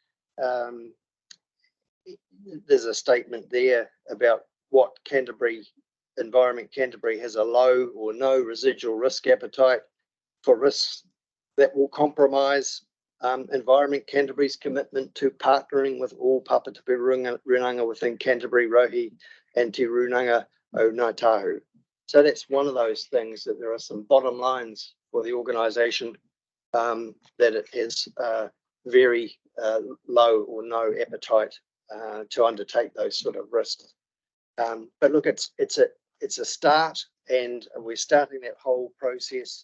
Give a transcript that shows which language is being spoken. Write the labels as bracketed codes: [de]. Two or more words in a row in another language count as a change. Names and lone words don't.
[en] There's a statement there about what Environment Canterbury has a low or no residual risk appetite for risks that will compromise Environment Canterbury's commitment to partnering with all Papatapi Runanga within Canterbury, Rohe and Te Runanga o Ngāi Tahu. So that's one of those things, that there are some bottom lines for the organisation, that it has very low or no appetite to undertake those sort of risks. But look, it's a start, and we're starting that whole process.